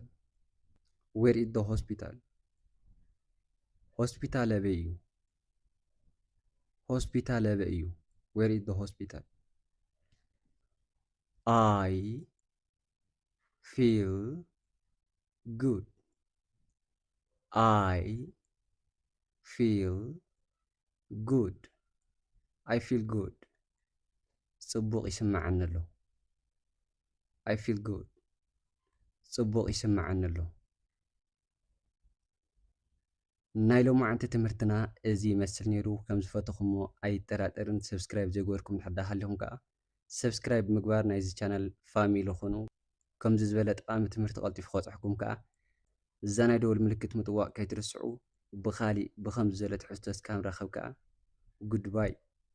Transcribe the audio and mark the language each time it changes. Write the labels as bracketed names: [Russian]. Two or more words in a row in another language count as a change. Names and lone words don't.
[English] Where is the hospital? hospital [Tigrinya] ኣበይ እዩ? hospital ኣበይ እዩ? [English] Where is the hospital? I feel good. I feel good. I feel good. [Tigrinya] ጽቡቕ ይስማዓኒ ኣሎ። [English] I feel good. [Tigrinya] ጽቡቕ ይስማዓኒ ኣሎ። ናይ ሎማዓንቲ ትምህርትና እዚ ይመስል ነይሩ። ከም ዝፈተኹሞ ኣይጠራጠርን። ሰብስክራይብ ዘይገበርኩም እንድሕር ዳኣ ሃልይኹም ከዓ ሰብስክራይብ ምግባር ናይዚ ቻናል ፋሚሊ ኹኑ። ከምዚ ዝበለ ጠቃሚ ትምህርቲ ቀልጢፉ ክበፅሐኩም ከዓ እዛ ናይ ደወል ምልክት ምጥዋቅ ከይትርስዑ። ብኻሊእ ብከምዚ ዝበለ ትሕዝቶ እስካብ ንራኸብ ከዓ ጉድባይ